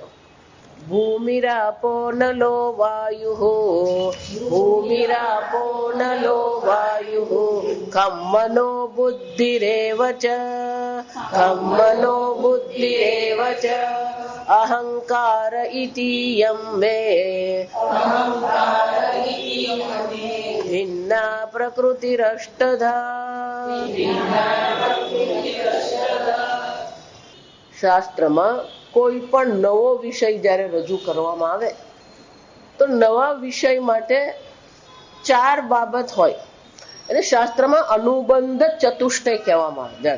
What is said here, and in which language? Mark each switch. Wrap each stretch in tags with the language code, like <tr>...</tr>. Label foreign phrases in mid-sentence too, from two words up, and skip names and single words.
<sa>भूमिरापो नलो वायुः भूमिरापो नलो वायुः खं मनो बुद्धिरेव च खं मनो बुद्धिरेव च अहंकार इतीयं मे भिन्ना प्रकृतिरष्टधा।</sa> <gu>શાસ્ત્રમાં કોઈ પણ નવો વિષય જ્યારે રજૂ કરવામાં આવે તો નવા વિષય માટે 4 બાબત હોય અને શાસ્ત્રમાં અનુબંધ ચતુષ્ટય કહેવામાં આવે.</gu>